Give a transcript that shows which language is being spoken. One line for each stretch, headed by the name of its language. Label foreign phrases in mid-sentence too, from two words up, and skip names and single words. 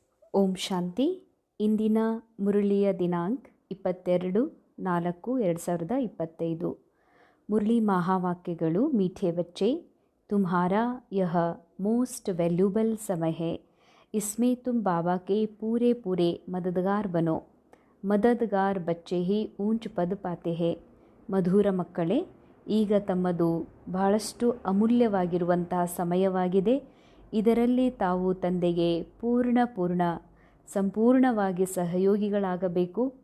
Kannada: ಓಂ ಶಾಂತಿ. ಇಂದಿನ ಮುರಳಿಯ ದಿನಾಂಕ 22/4/2025. ಮುರಳಿ ಮಹಾವಾಕ್ಯಗಳು.
Hindi: मीठे बच्चे, तुम्हारा यह
English: most valuable
Hindi: समय है, इसमें तुम बाबा के पूरे पूरे मददगार बनो. मददगार बच्चे ही ऊँच पद पाते हैं.
Kannada: ಮಧುರ ಮಕ್ಕಳೇ, ಈಗ ತಮ್ಮದು ಬಹಳಷ್ಟು ಅಮೂಲ್ಯವಾಗಿರುವಂತಹ ಸಮಯವಾಗಿದೆ. ಇದರಲ್ಲಿ ತಾವು ತಂದೆಗೆ ಸಂಪೂರ್ಣವಾಗಿ ಸಹಯೋಗಿಗಳಾಗಬೇಕು.